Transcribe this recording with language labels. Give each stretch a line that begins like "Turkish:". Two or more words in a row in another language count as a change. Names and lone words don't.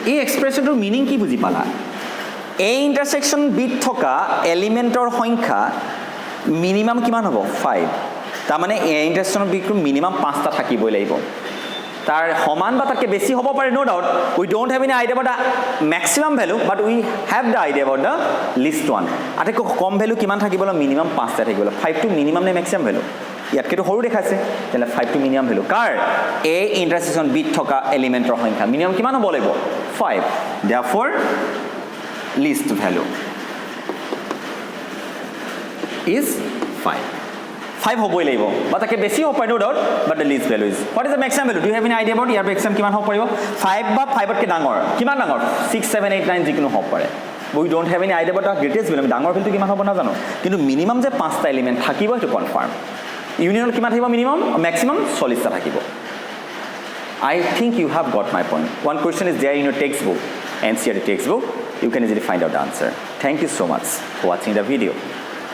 Assamese: এই
English: expression meaning
Assamese: কি বুজি পালা?
English: A intersection B
Assamese: থকা এলিমেন্টৰ সংখ্যা মিনিমাম কিমান হ'ব 5 তাৰ মানে
English: A intersection B
Assamese: টো মিনিমাম 5টা থাকিবই লাগিব তাৰ সমান বা তাতকৈ বেছি হ'ব পাৰে
English: no doubt we don't have any idea about the maximum value but we have the idea about the least one
Assamese: আটাইতকৈ কম ভ্যালু কিমান থাকিব মিনিমাম 5টা থাকিব 5 টো মিনিমাম নে ম্যাক্সিমাম ভ্যালু ইয়াতকেটো সৰু দেখাইছে তেলে 5 টো মিনিমাম ভ্যালু কাৰ
English: A intersection B
Assamese: থকা এলিমেন্টৰ সংখ্যা মিনিমাম কিমান হ'ব লাগিব 5
English: therefore least value is 5
Assamese: 5 হ'বই লাগিব বা তাকে বেছি হ'ব পাৰে
English: no doubt but the least value is what is the maximum value do you have any idea about
Assamese: ইয়াৰ maximum কিমান হ'ব পাৰিব 5 বা 5 তকৈ ডাঙৰ কিমান ডাঙৰ 6 7 8 9 যিকোনো হ'ব পাৰে
English: we don't have any idea about the greatest value
Assamese: ডাঙৰ ভ্যালুটো কিমান হ'ব নাজানো কিন্তু মিনিমাম যে 5টা এলিমেন্ট থাকিব এটো কনফাৰ্ম ইউনিয়ন কিমান থাকিব
English: minimum maximum
Assamese: 40টা থাকিব
English: I think you have got my point. One question is there in your textbook, NCERT textbook. You can easily find out the answer. Thank you so much for watching the video.